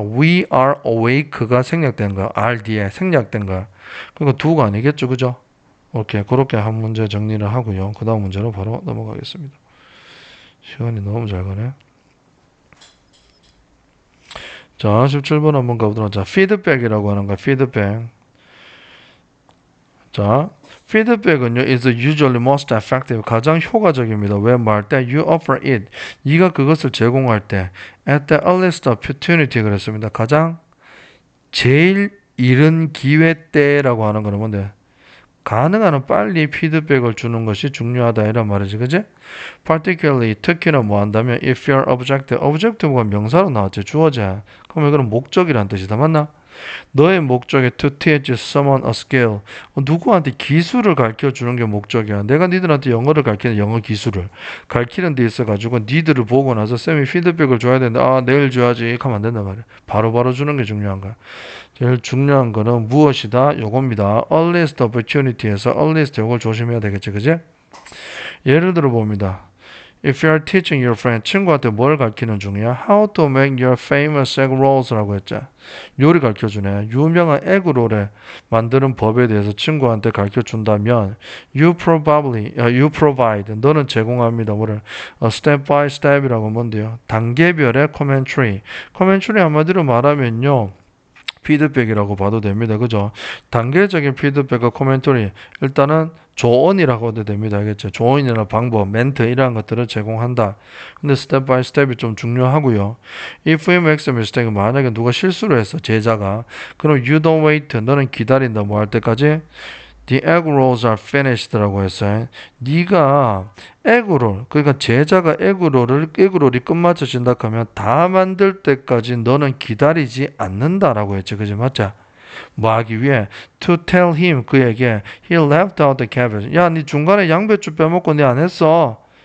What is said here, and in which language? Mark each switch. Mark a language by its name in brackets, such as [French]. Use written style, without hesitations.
[English] we are awake [Korean] 가 생략된 거야. are 뒤에 생략된 거야. 그러니까 do가 아니겠죠, 그죠? 오케이. 그렇게 한 문제 정리를 하고요. 그 다음 문제로 바로 넘어가겠습니다. 시간이 너무 잘 가네. 자, 17번 한번 가보도록 하자. 피드백이라고 하는 거야. 피드백. 자, 피드백은요, [English] is usually most effective. [Korean] 가장 효과적입니다. 왜 말할 때? [English] You offer it. [Korean] 네가 그것을 제공할 때. [English] At the earliest opportunity [Korean] 그랬습니다. 가장 제일 이른 기회 때라고 하는 거는 뭔데? 가능한 한 빨리 피드백을 주는 것이 중요하다 이런 말이지, 그지? Particularly 특히나 뭐 한다면 [English] if your objective [Korean] 가 명사로 나왔지 주어져. 그럼 이거는 목적이란 뜻이다, 맞나? 너의 목적이 [English] to teach someone a skill. [Korean] 누구한테 기술을 가르쳐 주는 게 목적이야. 내가 니들한테 영어를 가르치는 영어 기술을 가르치는 데 있어가지고 니들을 보고 나서 쌤이 피드백을 줘야 되는데 내일 줘야지 하면 안 된단 말이야. 바로바로 주는 게 중요한 거야. 제일 중요한 거는 무엇이다? 요겁니다. earliest opportunity에서 earliest 요걸 조심해야 되겠지, 그지? 예를 들어 봅니다. [English] If you are teaching your friend, [Korean] 친구한테 뭘 가르치는 중이야? [English] How to make your famous egg rolls라고 했죠. [Korean] 요리 가르쳐주네. 유명한 에그롤에 만드는 법에 대해서 친구한테 가르쳐준다면 [English] you provide, [Korean] 너는 제공합니다. 뭐를? step by step이라고 뭔데요? 단계별의 commentary. commentary 한마디로 말하면요. 피드백이라고 봐도 됩니다. 그죠? 단계적인 피드백과 코멘터리 일단은 조언이라고 해도 됩니다. 알겠죠? 조언이나 방법, 멘트 이러한 것들을 제공한다. 근데 스텝 바이 스텝이 좀 중요하고요. [English] If you make a mistake, [Korean] 만약에 누가 실수를 했어, 제자가. 그럼 [English] you don't wait, [Korean] 너는 기다린다. 뭐 할 때까지? The egg rolls are finished라고 했어요. 네가 에그롤, 그러니까 제자가 에그롤이 끝마쳐진다 하면 다 만들 때까지 너는 기다리지 않는다라고 했죠. 그지 맞자? 뭐 하기 위해? To tell him, 그에게 [English] he left out the cabbage. [Korean] 야, 네 중간에 양배추 빼먹고 네 안 했어.